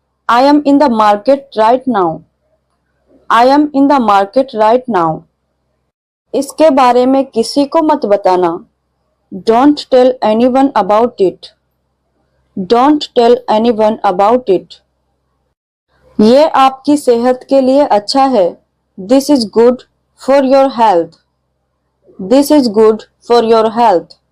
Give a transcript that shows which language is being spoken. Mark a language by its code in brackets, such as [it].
[en] I am in the market right now. I am in the market right now. [hi] इसके बारे में किसी को मत बताना। [en] Don't tell anyone about it. Don't tell anyone about it. [hi] ये आपकी सेहत के लिए अच्छा है। [en] This is good for your health. This is good for your health.